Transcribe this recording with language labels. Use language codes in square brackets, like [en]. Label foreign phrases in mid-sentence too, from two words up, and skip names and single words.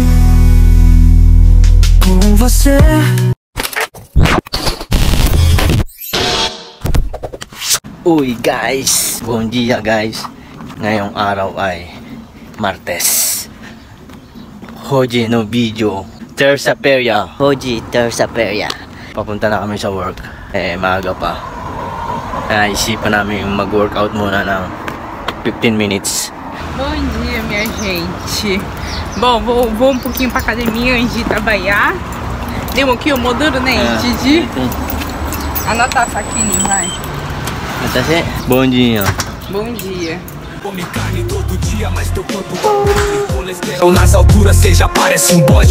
[pt] Com você. Uy guys, bom dia guys. [tl] Ngayong araw ay Martes. [pt] Hoje no video, terça-feira. Hoje terça-feira. [tl] Papunta na kami sa work. Maaga pa. Isipan namin mag-workout muna ng 15 minutes. [pt] Bom dia, minha gente. Bom, vou um pouquinho pra academia antes de trabalhar. Deu um pouquinho moduro, né? Antes de anotar essa aqui, vai. Bom dia. Bom dia. Come carne todo dia, mas teu corpo tá colesterol nas alturas, cê já parece um bode.